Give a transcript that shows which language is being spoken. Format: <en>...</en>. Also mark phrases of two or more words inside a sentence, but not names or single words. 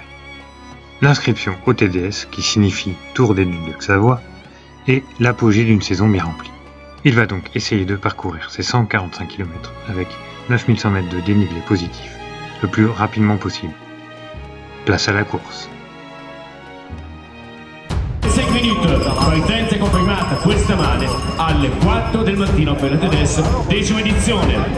<fr>L'inscription au TDS, qui signifie Tour des Ducs de Savoie, est l'apogée d'une saison bien remplie. Il va donc essayer de parcourir ses 145 km avec 9100 mètres de dénivelé positif, le plus rapidement possible. Place à la course.</fr> <it>6 minuti, partenza confermata questa mane alle 4 del mattino per la TDS, 10ª edizione.</it>